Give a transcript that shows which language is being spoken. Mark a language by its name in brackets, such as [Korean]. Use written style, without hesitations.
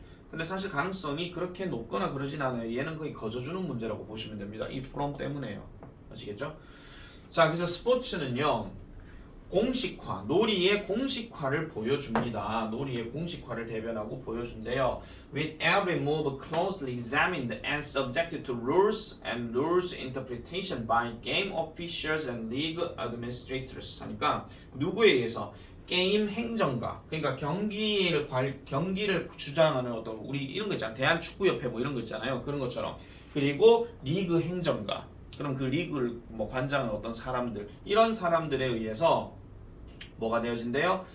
[Korean] 근데 사실 가능성이 그렇게 높거나 그러진 않아요. 얘는 거의 거저주는 문제라고 보시면 됩니다. 이 from 때문에요. 아시겠죠? 자, 그래서 스포츠는요. 공식화, 놀이의 공식화를 보여줍니다. 놀이의 공식화를 대변하고 보여준대요. [English] With every move closely examined and subjected to rules and rules interpretation by game officials and league administrators. [Korean] 하니까 누구에 의해서? 게임 행정가, 그러니까 경기를 주장하는 어떤 우리 이런 거 있잖아요. 대한축구협회 뭐 이런 거 있잖아요. 그런 것처럼. 그리고 리그 행정가, 그럼 그 리그를 뭐 관장하는 어떤 사람들, 이런 사람들에 의해서 뭐가 되어진대요?